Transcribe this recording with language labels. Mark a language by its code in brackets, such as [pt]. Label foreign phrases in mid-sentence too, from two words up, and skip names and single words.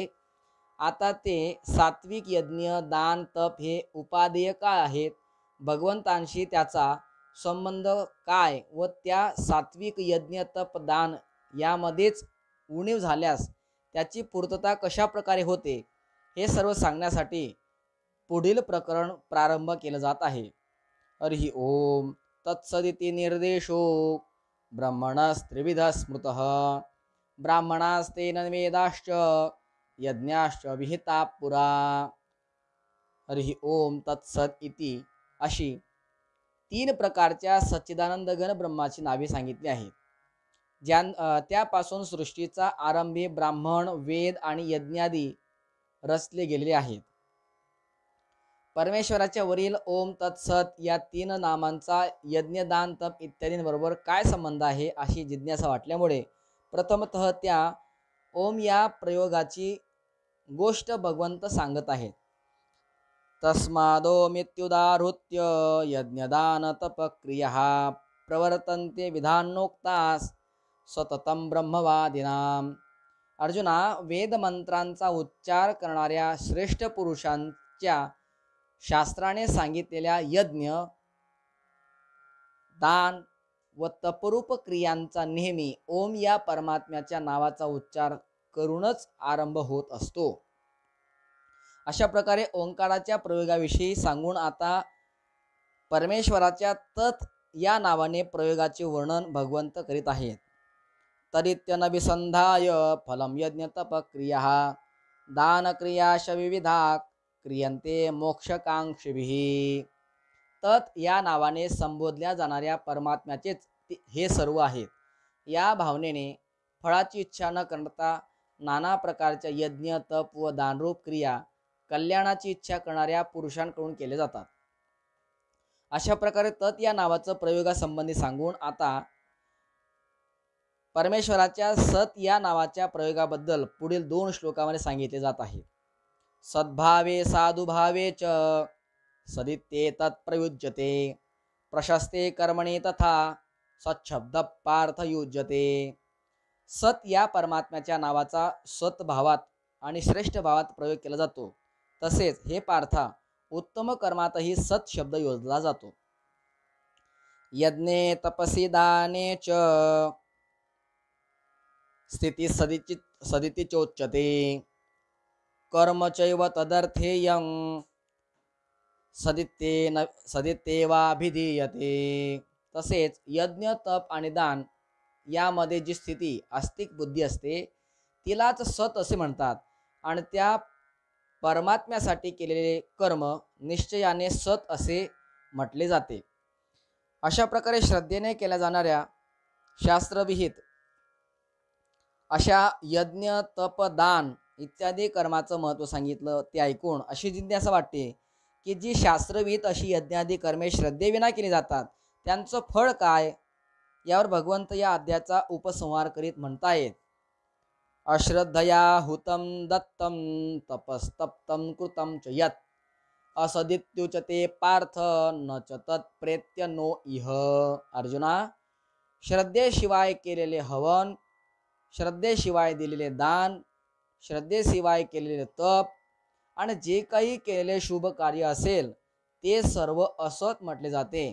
[mr] आता ते सात्विक यज्ञ, दान, तप हे उपादेय काय आहेत, भगवंतांशी त्याचा संबंध काय व त्या सात्विक यज्ञ, तप, दान यामध्येच उणीव झाल्यास त्याची पूर्तता कशा प्रकारे होते हे सर्व सांगण्यासाठी पुढील प्रकरण प्रारंभ केलं जात आहे. [sa] हरिः ओम तत्सदिति निर्देशो ब्रह्मणस्त्रिविध स्मृतः ब्राह्मणास्तेन वेदाश्च यज्ञाश्च विहिता पुरा. हरिः ओम तत्सत इति [mr] अशी 3 प्रकारच्या सच्चिदानंद घन ब्रह्माची नावे सांगितली आहेत. त्यापासून सृष्टीचा आरंभी ब्राह्मण, वेद आणि यज्ञादी रचले गेलेले आहेत. परमेश्वराच्या वरील [sa] ओम तत्सत [mr] या 3 नामांचा यज्ञ, दान, तप इत्यादींबरोबर काय संबंध आहे अशी जिज्ञासा वाटल्यामुळे प्रथमतः त्या ओम या प्रयोगाची गोष्ट भगवंत सांगत आहेत. [sa] तस्मादोमित्युदाहृत्य यज्ञदान तपक्रिया प्रवर्तन्ते विधानोक्तास सततं ब्रह्मवादिनाम. [mr] अर्जुना, वेद मंत्रांचा उच्चार करणाऱ्या श्रेष्ठ पुरुषांच्या शास्त्राने सांगितलेल्या यज्ञ, दान व तपरूप क्रियांचा नेहमी ओम या परमात्म्याच्या नावाचा उच्चार करूनच आरंभ होत असतो. अशा प्रकारे ओंकाराच्या प्रयोगाविषयी सांगून आता परमेश्वराच्या तत् या नावाने प्रयोगाचे वर्णन भगवंत करीत आहेत. [sa] तदित्यनभिसंधाय फलं यज्ञ तपक्रिया दानक्रियाश विविधा क्रियन्ते मोक्षकांक्षिभिः. [mr] तत् या नावाने संबोधल्या जाणाऱ्या परमात्म्याचेच हे सर्व आहेत. या भावनेने फळाची इच्छा न करता नाना प्रकारच्या यज्ञ, तप व दानरूप क्रिया कल्याणाची इच्छा करणाऱ्या पुरुषांकडून केले जातात. अशा प्रकारे तत् या नावाचं प्रयोगासंबंधी सांगून आता परमेश्वराच्या सत या नावाच्या प्रयोगाबद्दल पुढील 2 श्लोकामध्ये सांगितले जात आहे. [sa] सद्भावे साधुभावे च सदित्ये तत्प्रयुज्यते प्रशस्ते कर्मणे तथा सच्छब्द पार्थ युज्यते. [mr] सत या परमात्म्याच्या नावाचा सत्भावात आणि श्रेष्ठ भावात प्रयोग केला जातो. तसेच हे पार्था, उत्तम कर्मातही सत शब्द योजला जातो. [sa] यज्ञे तपसी दाने च स्थिती सदिति चोच्यते कर्म चैव तदर्थेयं सदित्येवाभिधीयते. [mr] तसेच यज्ञ, तप आणि दान यामध्ये जी स्थिती आस्तिक बुद्धी असते तिलाच सत असे म्हणतात आणि त्या परमात्म्यासाठी केलेले कर्म निश्चयाने सत असे म्हटले जाते. अशा प्रकारे श्रद्धेने केल्या जाणाऱ्या शास्त्रविहित अशा यज्ञ, तप, दान इत्यादी कर्माचं महत्त्व सांगितलं. ते ऐकून अशी जिज्ञासा वाटते की जी शास्त्रविहित अशी यज्ञादी कर्मे श्रद्धेविना केली जातात त्यांचं फळ काय, यावर भगवंत या अध्यायाचा उपसंहार करीत म्हणतायत. [sa] अश्रद्धया हुतं दत्तं तपस्तप्तं कृतं च यत् असदित्युच्यते पार्थ न च तत्प्रेत्य नो इह. [mr] अर्जुना, श्रद्धेशिवाय केलेले हवन, श्रद्धेशिवाय दिलेले दान, श्रद्धेशिवाय केलेले तप आणि जे काही केलेले शुभ कार्य असेल ते सर्व असत म्हटले जाते.